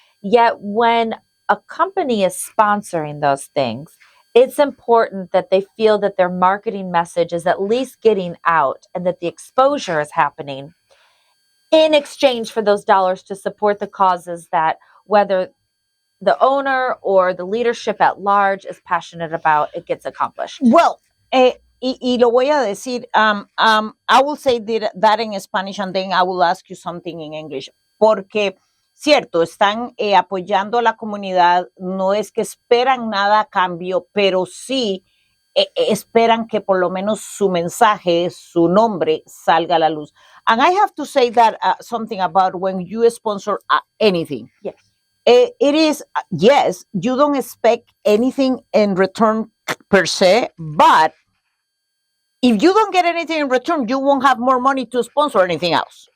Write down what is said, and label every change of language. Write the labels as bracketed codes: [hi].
[en] Yet when a company is sponsoring those things, it's important that they feel that their marketing message is at least getting out and that the exposure is happening in exchange for those dollars to support the causes that whether the owner or the leadership at large is passionate about, it gets accomplished. Well, [es] y lo voy a decir, [en] I will say that in Spanish and then I will ask you something in English. [es] Porque, cierto, están apoyando a la comunidad, no es que esperan nada a cambio, pero sí esperan que por lo menos su mensaje, su nombre salga a la luz. [en] And I have to say that something about when you sponsor anything. Yes. It is, yes, you don't expect anything in return per se, but if you don't get anything in return, you won't have more money to sponsor anything else.